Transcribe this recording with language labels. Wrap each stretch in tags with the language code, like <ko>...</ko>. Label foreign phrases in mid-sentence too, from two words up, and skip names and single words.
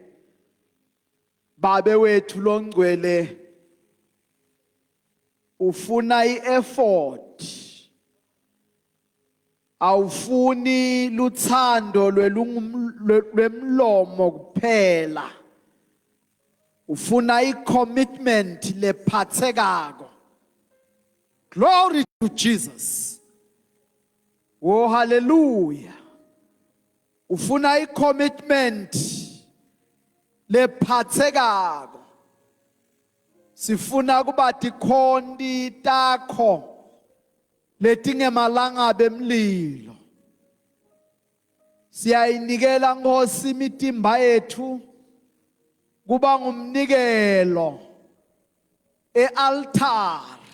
<ss>Babe wethu longcwele ufuna i-effort. Awufuni luthando lwemlomo kuphela. Ufuna i-commitment lephathekako.</ss> <en>Glory to Jesus.</en> <ss>Oh, hallelujah. Ufuna i-commitment lephathekako. Sifuna kuba tikhondi takho letingemalanga bemlilo. Siyayinikela Nkosi imitimba yethu kuba ngumnikelo e-altari.</ss>